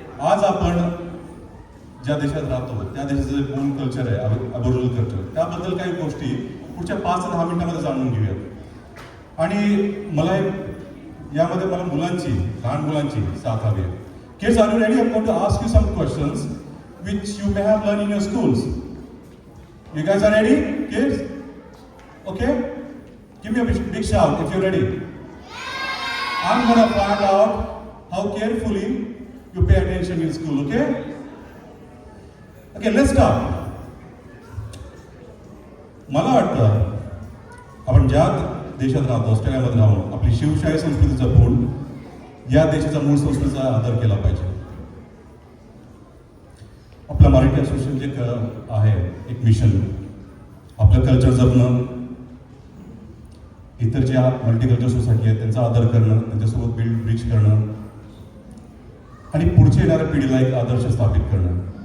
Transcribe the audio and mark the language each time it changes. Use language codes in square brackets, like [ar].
[mr] आज आपण ज्या देशात राहतो त्या देशाचं जे मूळ कल्चर आहे, अबोरिजिनल कल्चर, त्याबद्दल काही गोष्टी पुढच्या 5 ते 10 मिनिटांमध्ये जाणून घेऊयात. आणि मला यामध्ये मुलांची, लहान मुलांची साथ हवी आहे. [en] Kids, are you ready? I'm going to ask you some questions which you may have learned in your schools. You guys are ready, kids? Okay? Give me a big shout if you're ready. I'm going to find out how carefully you pay attention in school, okay? Okay, let's start. [mr] मला वाटतं आपण ज्या देशात राहतो, ऑस्ट्रेलियामध्ये राहून आपली शिवशाही संस्कृती जपून या देशाचा मूळ संस्कृतीचा आदर केला पाहिजे. आपलं मराठी असोसिएशन जे आहे एक मिशन, आपलं कल्चर जपणं, इतर ज्या मल्टीकल्चर सोसायटी आहेत त्यांचा आदर करणं, त्यांच्यासोबत बिल्ड ब्रिज करणं आणि पुढच्या येणाऱ्या पिढीला एक आदर्श स्थापित करणं.